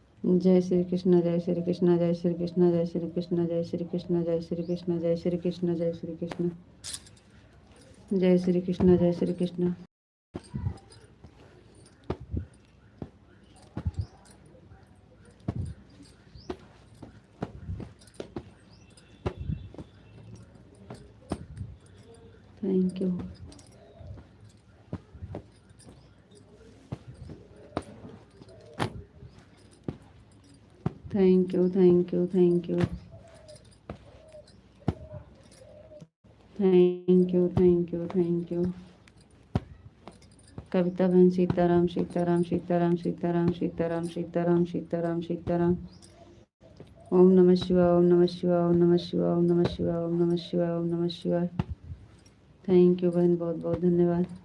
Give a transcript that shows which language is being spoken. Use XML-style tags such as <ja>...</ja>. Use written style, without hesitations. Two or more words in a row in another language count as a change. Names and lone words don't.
<hi>जय श्री कृष्ण, जय श्री कृष्ण, जय श्री कृष्ण, जय श्री कृष्ण, जय श्री कृष्ण, जय श्री कृष्ण, जय श्री कृष्ण, जय श्री कृष्ण, जय श्री कृष्ण, जय श्री कृष्ण।</hi> <en>thank you, thank you, thank you, thank you, thank you, thank you, thank you.</en> <hi>कविता बहन, सीताराम सीताराम सीताराम सीताराम सीताराम सीताराम सीताराम सीताराम।</hi> <sa>ओम नमः शिवाय, ओम नमः शिवाय, ओम नमः शिवाय, ओम नमः शिवाय, ओम नमः शिवाय, ओम नमः शिवाय।</sa> <en>thank you</en> <hi>बहन, बहुत बहुत धन्यवाद।</hi>